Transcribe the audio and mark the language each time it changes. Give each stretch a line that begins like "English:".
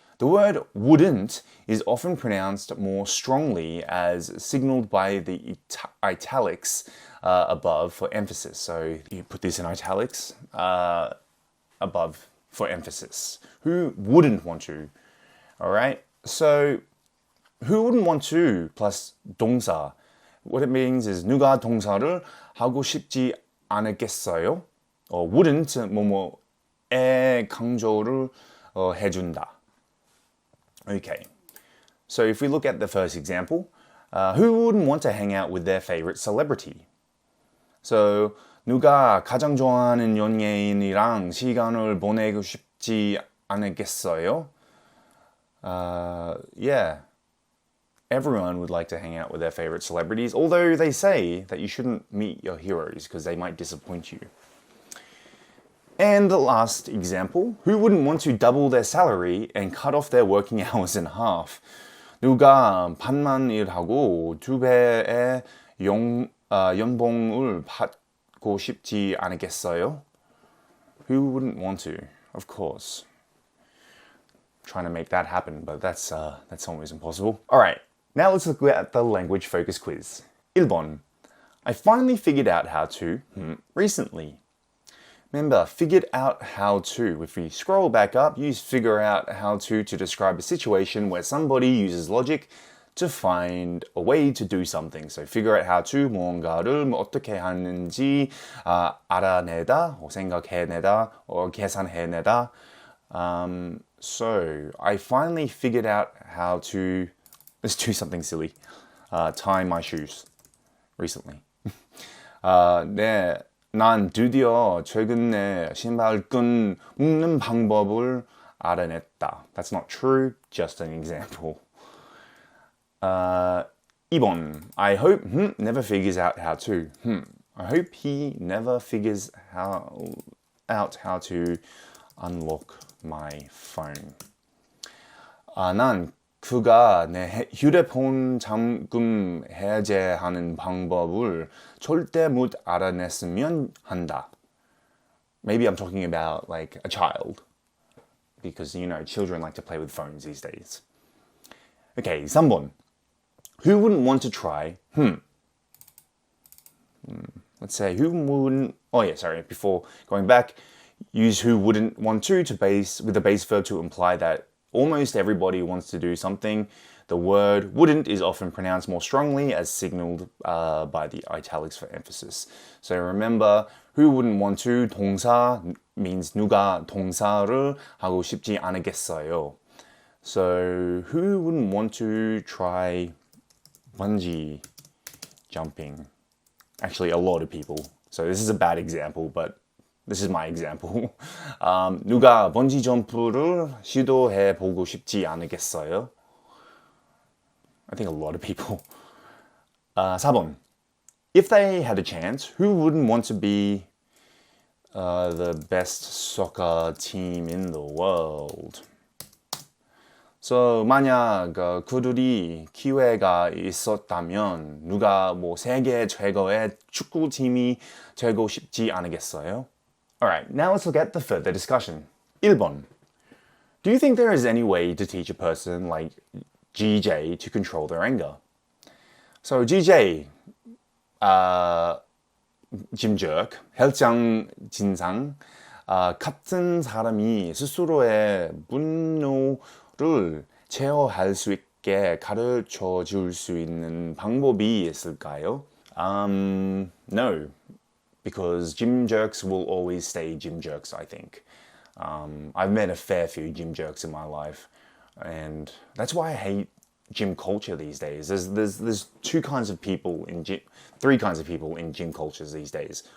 English: The word wouldn't is often pronounced more strongly, as signaled by the italics above for emphasis. So you put this in italics above for emphasis. Who wouldn't want to? All right, so who wouldn't want to plus 동사. What it means is
Korean: 누가 동사를 하고 싶지 않겠어요?
English: Or wouldn't
Korean: 뭐뭐에 강조를 해준다.
English: Okay, so if we look at the first example, who wouldn't want to hang out with their favorite celebrity? So
Korean: 누가 가장 좋아하는 연예인이랑 시간을 보내고 싶지 않겠어요?
English: Yeah. Everyone would like to hang out with their favorite celebrities, although they say that you shouldn't meet your heroes because they might disappoint you. And the last example, who wouldn't want to double their salary and cut off their working hours in half?
Korean: 누가 반만 일하고 2배의 연봉을 받고 싶지 않겠어요?
English: Who wouldn't want to? Of course. Trying to make that happen, but that's almost impossible. All right. Now let's look at the language focus quiz.
Korean: 1번.
English: I finally figured out how to recently. Remember, figured out how to. If we scroll back up, use figure out how to describe a situation where somebody uses logic to find a way to do something. So figure out how to,
Korean: 무언가를 어떻게 하는지 알아내다,
English: or
Korean: 생각해내다,
English: or
Korean: 계산해내다.
English: So I finally figured out how to, let's do something silly. Tie my shoes recently.
Korean: 네, 난 드디어 최근에 신발끈 묶는 방법을 알아냈다.
English: That's not true, just an example.
Korean: 2번.
English: I hope never figures out how to. I hope he never figures out how to unlock my phone.
Korean: 난 그가 내 휴대폰 잠금 해제하는 방법을 절대 못 알아냈으면 한다.
English: Maybe I'm talking about like a child. because, children like to play with phones these days. Okay,
Korean: 3번.
English: Who wouldn't want to try? Let's say who wouldn't... Oh yeah, sorry. Before going back, use who wouldn't want to with the base verb to imply that almost everybody wants to do something. The word wouldn't is often pronounced more strongly as signaled by the italics for emphasis. So remember, who wouldn't want to?
Korean: 동사
English: means
Korean: 누가 동사를 하고 싶지 않겠어요.
English: So who wouldn't want to try bungee jumping? Actually, a lot of people. So this is a bad example, but this is my example.
Korean: 누가 번지 점프를 시도해 보고 싶지 않겠어요?
English: I think a lot of people.
Korean: 4번.
English: If they had a chance, who wouldn't want to be the best soccer team in the world? So
Korean: 만약 그들이 기회가 있었다면 누가 세계 최고의 축구팀이 되고 싶지 않겠어요?
English: Alright, now let's look at the further discussion.
Korean: 1번.
English: Do you think there is any way to teach a person like GJ to control their anger?
Korean: So GJ, Jim Jerk, 헬장 진상, 같은 사람이 스스로의 분노를 제어할 수 있게 가르쳐 줄 수 있는 방법이 있을까요?
English: No, because Jim Jerks will always stay Jim Jerks, I think. I've met a fair few Jim Jerks in my life, and that's why I hate gym culture these days. There's three kinds of people in gym cultures these days.